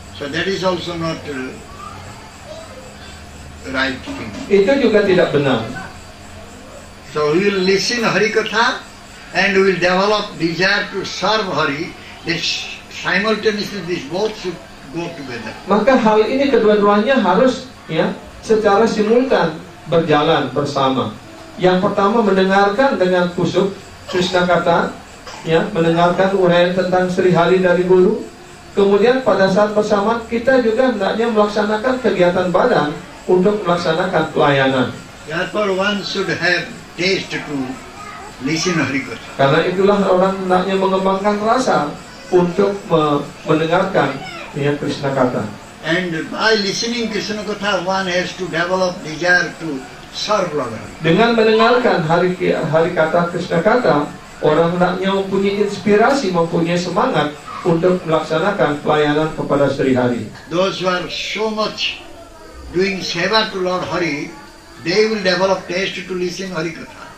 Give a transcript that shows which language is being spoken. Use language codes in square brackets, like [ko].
[en] So that is also not right thing. [id] Itu juga tidak benar. [en] So we will listen Harikatha and we will develop desire to serve Hari. This simultaneously these both should go together. [id] Maka hal ini kedua-duanya harus secara simultan berjalan bersama. Yang pertama mendengarkan dengan kusuk Krishna Katha, mendengarkan uraian tentang Sri Hari dari guru. Kemudian pada saat bersamaan kita juga hendaknya melaksanakan kegiatan badan untuk melaksanakan pelayanan. [en] Therefore one should have taste to listen Harikatha. [id] Karena itulah orang hendaknya mengembangkan rasa untuk mendengarkan Krishna Katha. [en] And by listening Krishna Katha, one has to develop desire to serve Lord. [id] Dengan mendengarkan hari kata Krishna Katha, orang hendaknya mempunyai inspirasi, mempunyai semangat untuk melaksanakan pelayanan kepada Sri Hari. [en] Those who are so much doing seva to Lord Hari, they will develop taste to listen Harikatha.